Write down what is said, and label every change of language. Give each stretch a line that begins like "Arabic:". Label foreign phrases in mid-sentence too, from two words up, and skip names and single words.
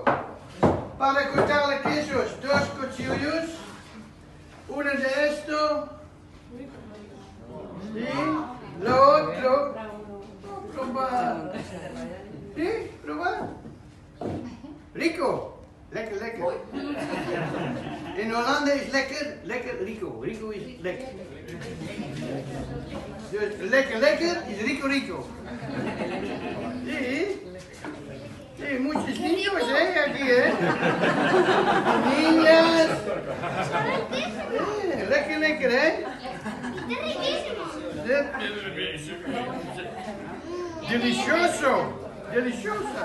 Spanish: Para cortar los quesos, 2 cuchillos. Uno de esto. Sí, lo otro, probar. Sí, probar. Rico, lekker. En Holanda
Dutch: is lekker,
Spanish: rico.
Dutch: Rico is lekker. Dus lekker is rico.
Spanish: Sí. Sí, muchos niños, aquí, Niñas. Lekker, Deliciosa.